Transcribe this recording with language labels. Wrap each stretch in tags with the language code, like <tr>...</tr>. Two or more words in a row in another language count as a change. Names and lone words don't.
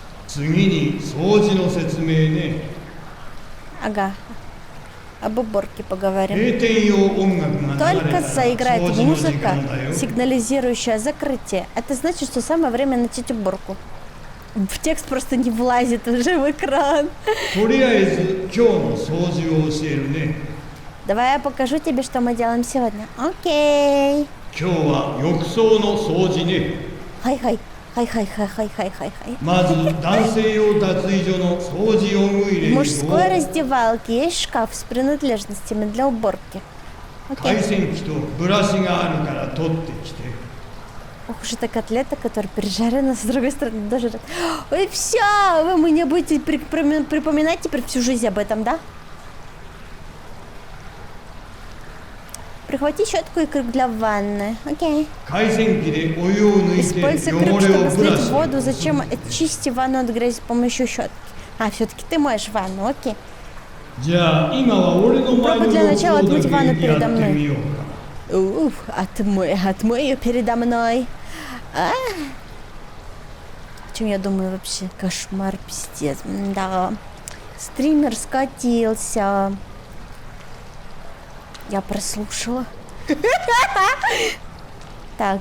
<ja>次に掃除の説明ね。</ja> <ru>Ага. Об уборке поговорим.</ru> <ja>閉店用音楽が流れ</ja> <ru>Только</ru> <ja>たら</ja> <ru>заиграет</ru> <ja>掃除の時</ja> <ru>музыка,</ru> <ja>間だよ。</ja> <ru>сигнализирующая закрытие. Это значит, что самое время начать уборку. В текст просто не влазит уже в экран.</ru> <ja>とりあえず今日の掃除を教えるね。</ja> <ru>Давай я покажу тебе, что мы делаем сегодня. Окей.</ru> <ja>今日は浴槽の掃除ね。</ja> <ru>Хай-хай. Хай-хай-хай-хай-хай-хай-хай.</ru> <ja>まず男性用脱衣所の掃除用具入れ</ja> <ru>В</ru> <ja>を</ja> <ru>мужской раздевалке есть шкаф с принадлежностями для уборки.</ru> <ja>回</ja> <ru>Окей.</ru> <ja>線機とブラシがあるから取ってきて。</ja> <ru>Ох уж эта котлета, которая пережарена, с другой стороны даже... Ой, все, вы мне будете припоминать теперь всю жизнь об этом, да? Прихвати щетку и крюк для ванны. Окей.</ru> <ja>回線機でお湯を抜いて</ja> <ru>Используй крюк,</ru> <ja>汚れを</ja> <ru>чтобы</ru> <ja>ブラ</ja> <ru>слить</ru> <ja>シ</ja> <ru>воду.</ru> <ja>で</ja> <ru>Зачем очисти ванну от грязи с помощью щетки? А, все-таки ты моешь ванну, окей.</ru> <ja>じゃあ今は俺の前の</ja> <ru>Попробуй для</ru> <ja>浴</ja> <ru>начала</ru> <ja>槽だ</ja> <ru>отмыть</ru> <ja>け</ja> <ru>ванну</ru> <ja>や</ja> <ru>передо</ru> <ja>ってみ</ja> <ru>мной.</ru> <ja>ようか。</ja> <ru>Уф, отмой ее передо мной. А? О чем я думаю вообще? Кошмар, пиздец. Да. Стример скатился. Я прослушала. Так.</ru>